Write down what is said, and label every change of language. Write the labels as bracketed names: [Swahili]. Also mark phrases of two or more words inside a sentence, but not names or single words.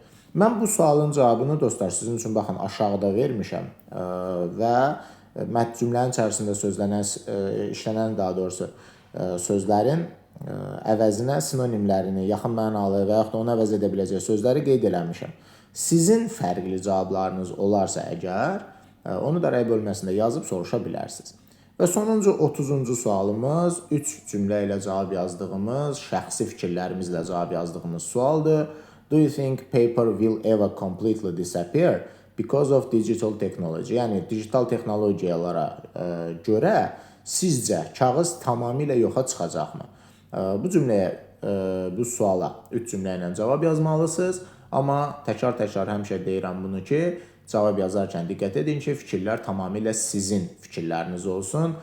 [Azerbaijani] Mən bu sualın cavabını dostlar sizin üçün baxın aşağıda vermişəm və cümlənin içərisində işlənən daha doğrusu sözlərin əvəzinə sinonimlərini, yaxın mənalı və yaxud da onu əvəz edə biləcək sözləri qeyd eləmişəm. Sizin fərqli cavablarınız olarsa əgər, onu da rəy bölməsində yazıb soruşa bilərsiniz. Və sonuncu 30-cu sualımız 3 cümlə ilə cavab yazdığımız, şəxsi fikirlərimizlə cavab yazdığımız sualdır. [English] Do you think paper will ever completely disappear because of digital technology? [Azerbaijani] Yəni digital texnologiyalara görə sizcə kağız tamamilə yoxa çıxacaqmı? Bu cümləyə, bu suala 3 cümlə ilə cavab yazmalısınız. Amma təkrar həmişə deyirəm bunu ki, cavab yazarkən diqqət edin ki, fikirlər tamamilə sizin fikirləriniz olsun.